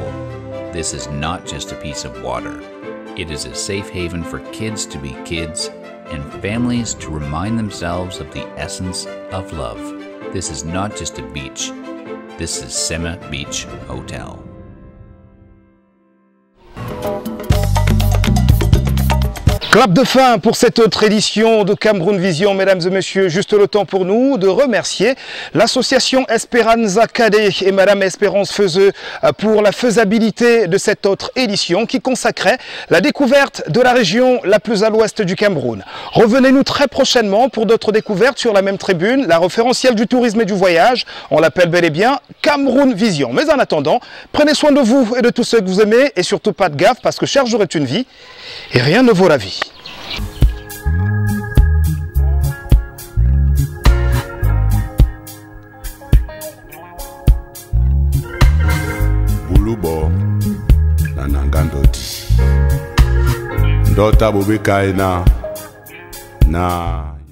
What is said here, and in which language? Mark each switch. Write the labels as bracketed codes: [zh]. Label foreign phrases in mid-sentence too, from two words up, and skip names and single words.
[en] This is not just a piece of water. It is a safe haven for kids to be kids and families to remind themselves of the essence of love. This is not just a beach. This is Sema Beach Hotel. [fr] Clap de fin pour cette autre édition de Cameroun Vision, mesdames et messieurs. Juste le temps pour nous de remercier l'association Esperanza Cadet et madame Espérance Feuzeux pour la faisabilité de cette autre édition qui consacrait la découverte de la région la plus à l'ouest du Cameroun. Revenez-nous très prochainement pour d'autres découvertes sur la même tribune, la référentielle du tourisme et du voyage. On l'appelle bel et bien Cameroun Vision. Mais en attendant, prenez soin de vous et de tous ceux que vous aimez et surtout pas de gaffe parce que chaque jour est une vie et rien ne vaut la vie. Bulubo na nangandoti ndota bobekaina na